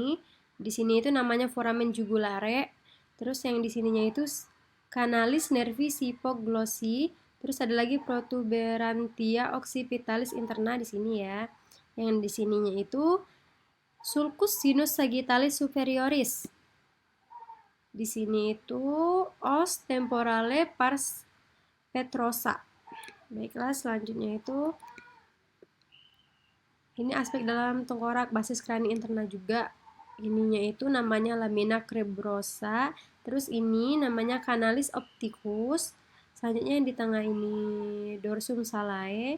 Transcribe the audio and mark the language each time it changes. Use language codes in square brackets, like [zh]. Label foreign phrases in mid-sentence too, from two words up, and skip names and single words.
[id] Di sini itu namanya [la] foramen jugulare. [id] Terus yang di sininya itu [la] canalis nervis hypoglossi. [id] Terus ada lagi [la] protuberantia occipitalis interna [id] di sini ya. Yang di sininya itu [la] sulcus sinus sagittalis superioris. [id] Di sini itu [la] os temporale pars petrosa. [id] Baiklah, selanjutnya itu ini aspek dalam tengkorak [la] basis crani interna [id] juga. Ininya itu namanya [la] lamina cribrosa. [id] Terus ini namanya [la] canalis opticus. [id] Selanjutnya yang di tengah ini [la] dorsum salae.